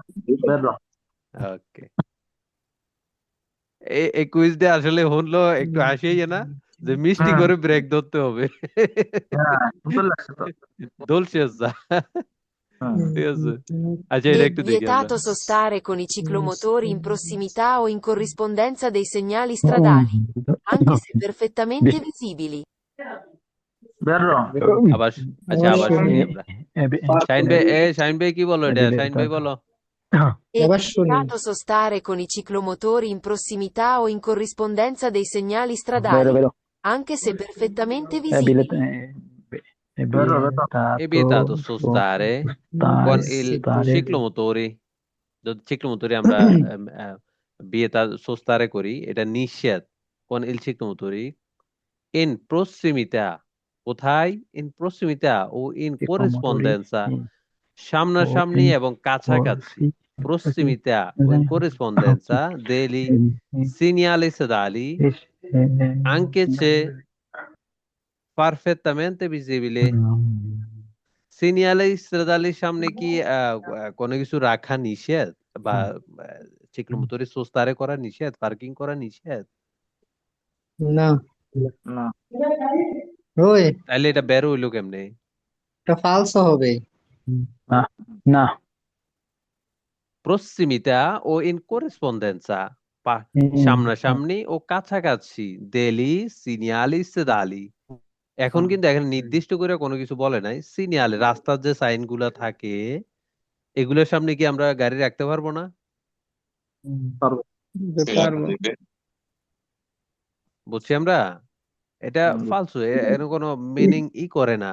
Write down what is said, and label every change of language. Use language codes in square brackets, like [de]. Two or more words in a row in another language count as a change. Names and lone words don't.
[bn] ওকে, এই কুইজ দিয়ে আসলে হলো একটু হাসিই না, যে মিষ্টি করে ব্রেক ধরতে হবে। দোলশেজা। ঠিক আছে, আচ্ছা এটা [it] È [bn] একটু দেখি আমরা। [it] vietato sostare con i ciclomotori in prossimità o in corrispondenza dei segnali stradali, anche se perfettamente visibili. [bn] আবার আচ্ছা, আবার শুনি আমরা। শাহিন ভাই কি বলো এটা? শাহিন ভাই বলো। [it] È vietato sostare con i ciclomotori in prossimità o in corrispondenza dei segnali stradali, anche se perfettamente visibili. È vietato sostare con il ciclomotore, [bn] যদি ciclomotore আমরা sostare করি, এটা নিষেধ। [it] con il ciclomotore in prossimità, কোথায়? in prossimità ও in corrispondenza, [bn] সামনাসামনি এবং কাছাকাছি। [it] prossimità o in corrispondenza degli segnali stradali, anche se perfettamente visibile। segnali stradali [bn] সামনে কি কোনো কিছু রাখা নিষেধ, বা [it] ciclomotori sostare [bn] করা নিষেধ, পার্কিং করা নিষেধ? না ওই তাহলে এটা বের হইলো কেমনে? এটা ফালসো হবে। না, [it] prossimità ও in corrispondenza, [bn] সামনাসামনি ও কাছাকাছি, [it] degli segnali stradali। [bn] এখন কিন্তু এখানে নির্দিষ্ট করে কোনো কিছু বলে নাই। সিনিয়ালে, রাস্তার যে সাইন গুলা থাকে, এগুলোর সামনে কি আমরা গাড়ি রাখতে পারবো না? বুঝছি আমরা? এটা ফালসু, এর কোনো মিনিং করে না।